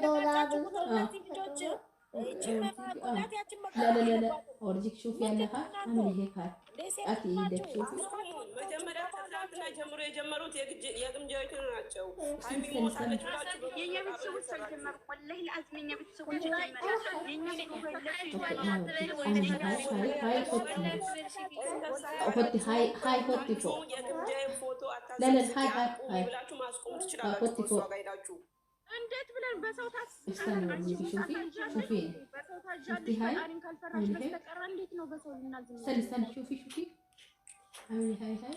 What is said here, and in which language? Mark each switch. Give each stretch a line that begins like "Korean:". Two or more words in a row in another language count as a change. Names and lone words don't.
Arabic: لا لا لا اورجيك شوفي انا اعمل هيك اتي ايدك شوفي
Amharic: መጀመሪያ ከትናንትና ጀምሮ የጀመሩት የግምጃዎቹ ናቸው። ሃይሚ ሞታለች ብላችሁ የኛ ቤተሰቦች አልጀመሩ ወላሂ ለአዝም የኛ ቤተሰቦች ጀመሩ የኛ
Arabic: هاي حطي فوق
Amharic: የግምጃዬ ፎቶ
Arabic: لا لا هاي
Amharic: ብላችሁ ማስቆም ትችላላችሁ። እሷ ጋር ሄዳችሁ እንዴት ብለን በሰው
Arabic: استني شوفي
Amharic: በሰው ታጃለሽ ፈጣሪን ካልፈራሽ በስተቀር እንዴት ነው በሰው ልናዝም?
Arabic: استني شوفي هاي